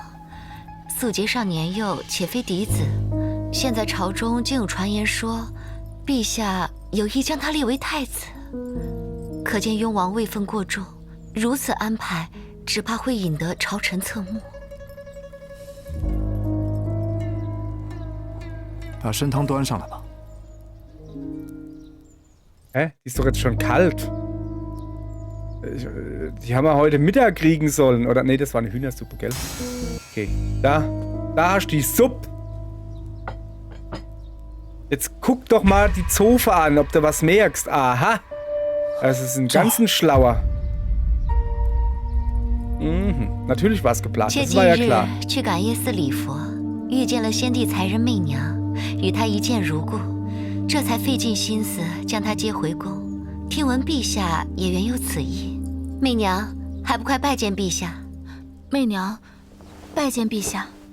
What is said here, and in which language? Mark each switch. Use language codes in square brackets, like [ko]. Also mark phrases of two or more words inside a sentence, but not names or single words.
[zh] 素洁尚年幼，且非嫡子，现在朝中竟有传言说，陛下有意将他立为太子。可见雍王位分过重，如此安排，只怕会引得朝臣侧目。把参汤端上来吧。 [de] Hä? Die ist doch jetzt schon kalt. Die haben wir heute Mittag kriegen sollen. Oder nee, das war eine Hühnersuppe, gell? Okay. Da hast du die Suppe. Jetzt guck doch mal die Zofe an, ob du was merkst. Aha. Das ist ein ganz schlauer. Mhm. Natürlich war es geplant, [zh] 妾 [de] das [zh] 近 [de] war ja [zh] 日 [de] klar. [zh] 去感业寺礼佛，遇见了先帝才人媚娘，与她一见如故，这才费尽心思将她接回宫。听闻陛下也原有此意，媚娘还不快拜见陛下？媚娘，拜见陛下。